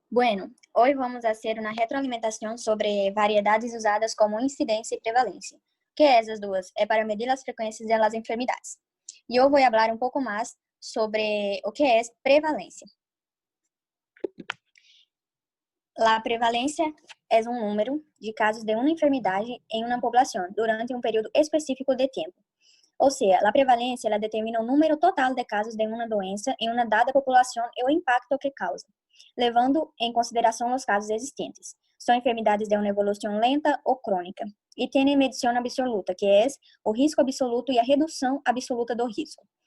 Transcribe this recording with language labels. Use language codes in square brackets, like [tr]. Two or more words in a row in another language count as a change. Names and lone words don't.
[es] Bueno, hoy vamos a hacer una retroalimentación sobre variedades usadas como incidencia y prevalencia, que esas [pt] duas é para medir as frequências [es] de las enfermedades. [pt] E eu vou falar um pouco mais sobre o que é prevalência. [es] La prevalencia es un número de casos de una enfermedad en una población durante un periodo específico de tiempo. O sea, la prevalencia [pt] ela determina o número total de casos de uma doença em uma dada população e o impacto que causa, levando em consideração os casos existentes. São enfermidades de uma evolução lenta ou crônica e têm medição absoluta, que é o risco absoluto e a redução absoluta do risco.